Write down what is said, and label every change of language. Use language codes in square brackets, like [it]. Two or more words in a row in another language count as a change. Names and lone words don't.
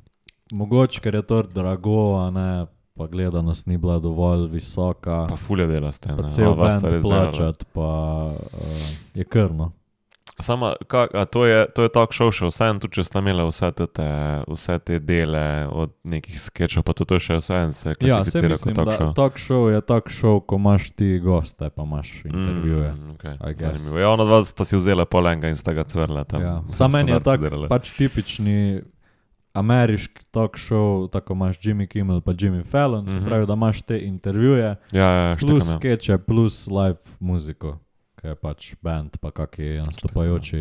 [sl] Mogoče, ker je to drago, a ne, pa gledanost ni bila dovolj visoka. Pa fulje dela ste. Pa cel band plačat, pa je krno. Sama, to je [en] talk show [sl] še vseeno, tudi če sta imela vse te dele od nekih skečov, pa to je še vseeno se klasificira kot [en] talk show. Talk show je talk show, [sl] ko imaš ti goste, pa imaš intervjuje. Zanimivo. Ja, ona dva sta si vzela polenga in sta ga cvrla tam. Ja. Sam meni je tak pač tipični ameriški [en] talk show, [sl] tako imaš Jimmy Kimmel pa Jimmy Fallon, se pravi, da imaš te intervjuje, plus skeče, plus live muziko, ki je pač band, pa kaki nastopajoči.